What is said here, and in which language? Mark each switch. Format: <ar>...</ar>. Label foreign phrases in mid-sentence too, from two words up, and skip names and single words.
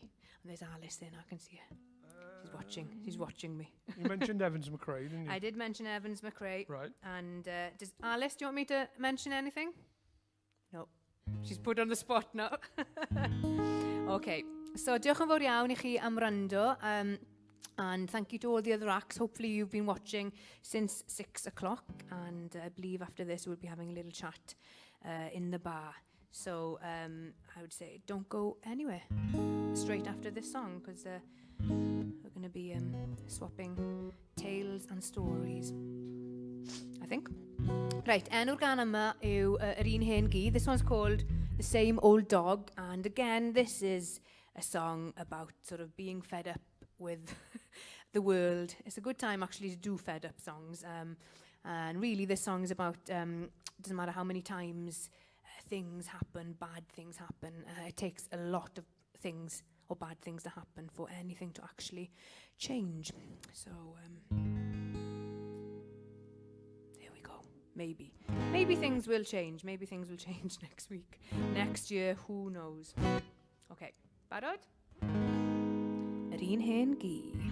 <en>And there's Alice there. I can see her. She's watching. She's watching me. You mentioned Evans McRae, didn't you? I did mention Evans McRae. Right. And does Alice? Do you want me to mention anything? No. She's put on the spot now. Okay.</en> <cy>So diolch yn fawr iawn I chi am wrando.</cy> <en>And thank you to all the other acts. Hopefully you've been watching since 6 o'clock. And I believe after this we'll be having a little chat in the bar. So I would say don't go anywhere straight after this song, because we're going to be swapping tales and stories, I think. Right,</en> <cy>enw'r gan yma yw yr un hen gi.</cy> <en>This one's called The Same Old Dog, and again this is a song about sort of being fed up with the world. It's a good time actually to do fed up songs, and really this song is about doesn't matter how many times things happen, bad things happen, it takes a lot of things or bad things to happen for anything to actually change. So there we go. Maybe things will change. Maybe things will change next week, next year, who knows.</en> <cy>Okay, barod? Yr un hen gi.</cy>